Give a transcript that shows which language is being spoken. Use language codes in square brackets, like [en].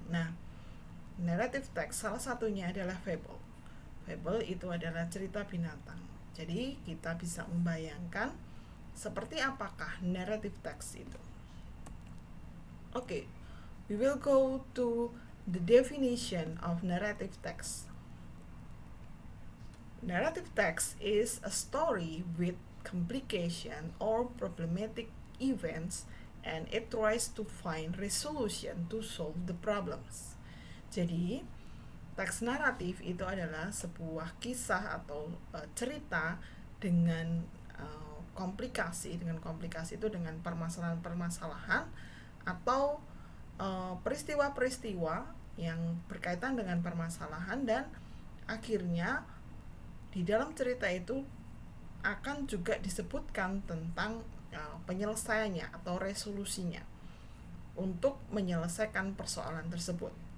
[id] Nah, narrative text salah satunya adalah fable. Fable itu adalah cerita binatang. Jadi kita bisa membayangkan seperti apakah narrative text itu. [en] Oke, we will go to the definition of narrative text. Narrative text is a story with complication or problematic events and it tries to find resolution to solve the problems. [id] Jadi, teks naratif itu adalah sebuah kisah atau cerita dengan komplikasi. Dengan komplikasi itu dengan permasalahan-permasalahan atau peristiwa-peristiwa yang berkaitan dengan permasalahan, dan akhirnya di dalam cerita itu akan juga disebutkan tentang penyelesaiannya atau resolusinya untuk menyelesaikan persoalan tersebut.